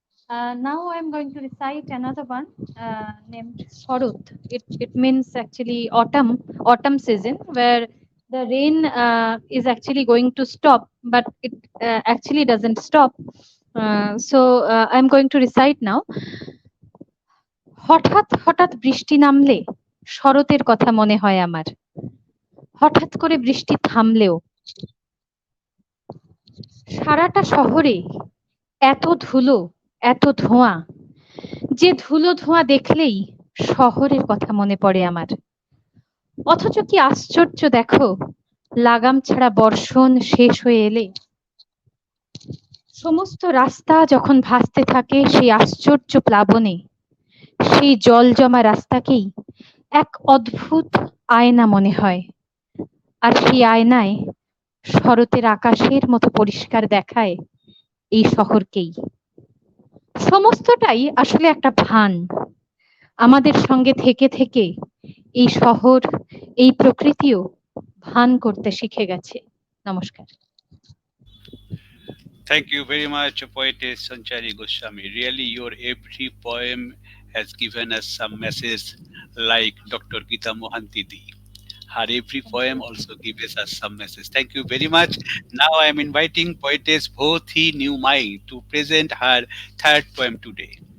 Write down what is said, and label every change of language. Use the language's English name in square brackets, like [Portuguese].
[English] Now I'm going to recite another one named Sharut. It means actually autumn season, where the rain is actually going to stop, but it actually doesn't stop. So I'm going to recite now. [Bangla] হঠাৎ হঠাৎ বৃষ্টি নামলে শরতের কথা মনে হয় আমার, হঠাৎ করে বৃষ্টি থামলেও সারাটা শহরে এত ধুলো এত ধোঁয়া, যে ধুলো ধোঁয়া দেখলেই শহরের কথা মনে পড়ে আমার। অথচ কি আশ্চর্য দেখো, লাগাম ছাড়া বর্ষণ শেষ হয়ে এলে সমস্ত রাস্তা যখন ভাসতে থাকে সেই আশ্চর্য প্লাবনে, সেই জল জমা রাস্তাকেই এক অদ্ভুত আয়না মনে হয়। আর সেই আয়নায় শরতের আকাশের মতো পরিষ্কার দেখায় এই শহরকেই। সমস্তটাই আসলে একটা ভান, আমাদের সঙ্গে থেকে থেকে এই শহর এই প্রকৃতিও ভান করতে শিখে গেছে। নমস্কার। [English] Thank you very much, poetess Sanchari Goswami. Really, your every poem has given us some message like Dr. Gita Mohanty Di. Her every poem also gives us some message. Thank you very much. Now I am inviting poetess Bhothi Newmai to present her third poem today.